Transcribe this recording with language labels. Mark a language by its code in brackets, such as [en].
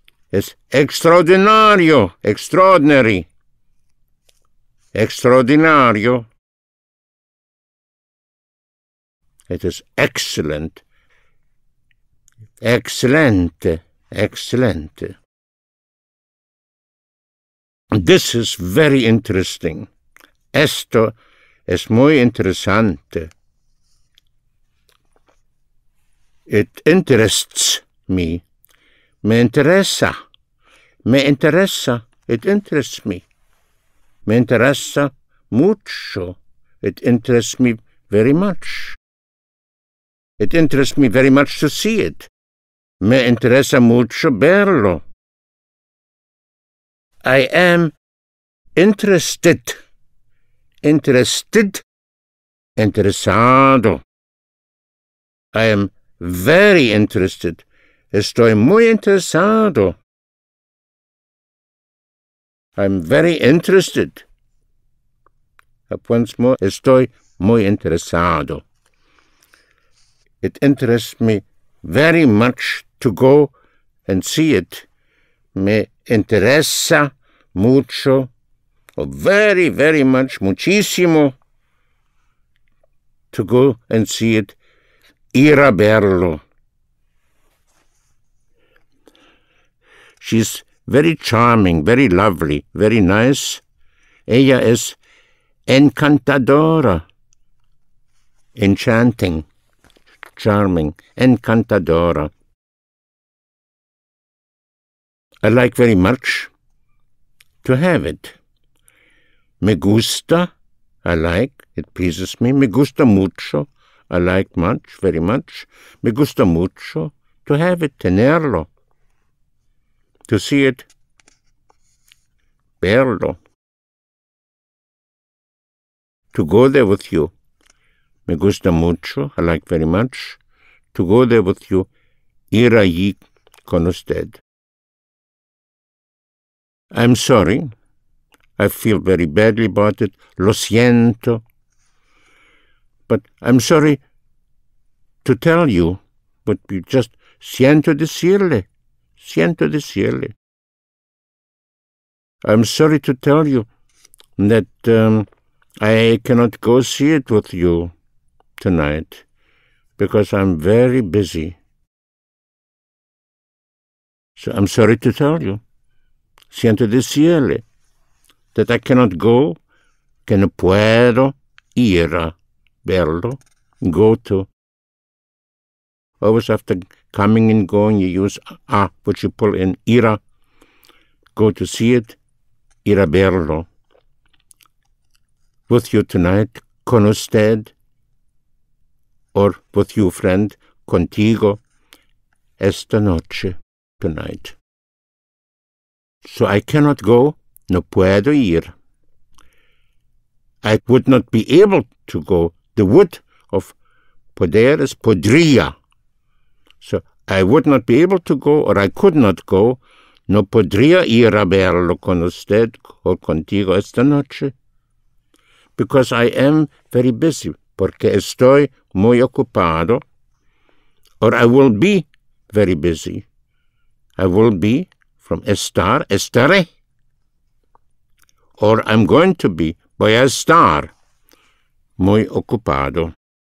[es] Es extraordinario. [en] Extraordinary. [es] Extraordinario. [en] It is excellent. [es] Excelente. Excelente. [en] This is very interesting. [es] Esto es muy interesante. [en] It interests me. [es] Me interesa. Me interesa. [en] It interests me. [es] Me interesa mucho. [en] It interests me very much. It interests me very much to see it. [es] Me interesa mucho verlo. [en] I am interested. Interested. [es] Interesado. [en] I am very interested. [es] Estoy muy interesado. [en] I'm very interested. Once more, [es] estoy muy interesado. [en] It interests me very much to go and see it. [es] Me interesa mucho, [en] or very, very much, muchísimo, to go and see it. [es] Ir a verlo. [en] She's very charming, very lovely, very nice. [es] Ella es encantadora. [en] Enchanting. Charming. [es] Encantadora. [en] I like very much to have it. [es] Me gusta, [en] I like, it pleases me. [es] Me gusta mucho, [en] I like much, very much. [es] Me gusta mucho [en] to have it, [es] tenerlo. [en] To see it, verlo. To go there with you. [es] Me gusta mucho, [en] I like very much. To go there with you, [es] ir allí con usted. [en] I'm sorry. I feel very badly about it. [es] Lo siento. [en] But I'm sorry to tell you, but you just [es] siento decirle. Siento decirle. [en] I'm sorry to tell you that I cannot go see it with you tonight because I'm very busy. So I'm sorry to tell you. [es] Siento decirle [en] that I cannot go, [es] que no puedo ir a verlo, [en] go to. Always after coming and going, you use a, which you pull in, ir, go to see it, [es] ir a verlo. [en] With you tonight, [es] con usted, [en] or with you, friend, contigo, [es] esta noche, [en] tonight. So I cannot go, [es] no puedo ir. [en] I would not be able to go. The would of poder is podría. So I would not be able to go, or I could not go. [es] No podría ir a verlo con usted or contigo esta noche. [en] Because I am very busy. [es] Porque estoy muy ocupado. [en] Or I will be very busy. I will be from estar, estaré. Or I'm going to be, [es] voy a estar, muy ocupado.